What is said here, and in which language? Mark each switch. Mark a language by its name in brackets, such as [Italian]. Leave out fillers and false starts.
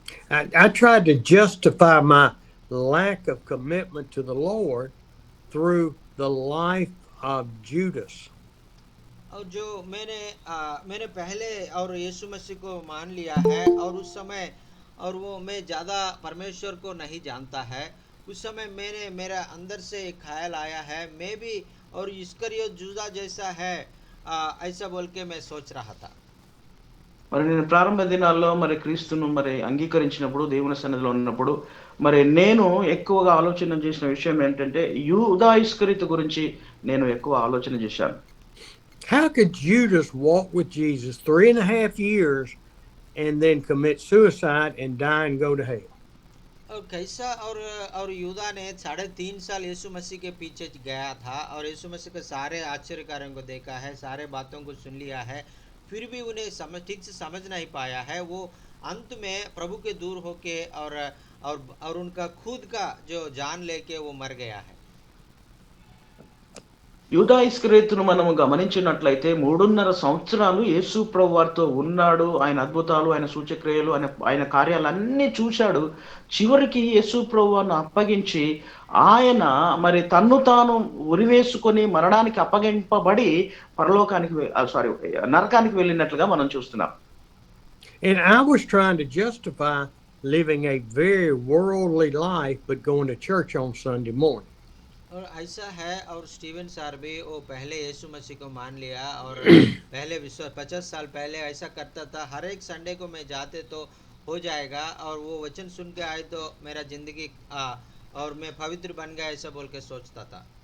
[English] I tried to justify my lack of commitment to the Lord through the life of Judas. [Hindi] और जो मैंने पहले और यीशु मसीह को मान लिया है और उस समय और वो मैं ज़्यादा परमेश्वर को नहीं जानता है, उस समय मेरा अंदर से एक ख्याल आया है मैं भी और इस्करियोत यूदा जैसा है ऐसा बोल के मैं सोच रहा था। [Telugu] మరి నేను ప్రారంభ దినాల్లో మరి క్రీస్తును మరి అంగీకరించినప్పుడు దేవుని సన్నిధిలో ఉన్నప్పుడు మరి నేను ఎక్కువగా ఆలోచన చేసిన విషయం ఏంటంటే యూదా ఇస్కరియోతు గురించి నేను ఎక్కువ ఆలోచన చేశాను. [English] How could Judas walk with Jesus 3.5 years and then commit suicide and die and go to hell? [Hindi] और कैसा और यूदा ने 3.5 साल यीशु मसीह के पीछे गया था और यीशु मसीह के सारे आश्चर्य कार्यों को देखा है, सारे बातों को सुन लिया है, फिर भी उन्हें ठीक से समझ नहीं पाया है। वो अंत में प्रभु के दूर होके और उनका खुद का जो जान लेके वो मर गया है। [Telugu] యూదా ఇస్కరియోతును మనము గమనించినట్లయితే 3.5 సంవత్సరాలు యేసు ప్రభువారితో ఉన్నాడు. ఆయన అద్భుతాలు, ఆయన సూచక్రియలు, ఆయన కార్యాలన్నీ చూశాడు. చివరికి యేసు ప్రభువారిని అప్పగించి ఆయన మరి తన్ను తాను ఉరివేసుకొని మరణానికి అప్పగింపబడి పరలోకానికి సారీ నరకానికి వెళ్ళినట్లుగా మనం చూస్తున్నాం. [English] And I was trying to justify living a very worldly life, but going to church on Sunday morning. [Hindi] और ऐसा है, और स्टीवन सर भी वो पहले यीशु मसीह को मान लिया, और पहले विश्वास 50 साल पहले ऐसा करता था, हर एक संडे को मैं जाते तो हो जाएगा, और वो वचन सुन के आए तो मेरा जिंदगी और मैं पवित्र बन गया, ऐसा बोल के सोचता था.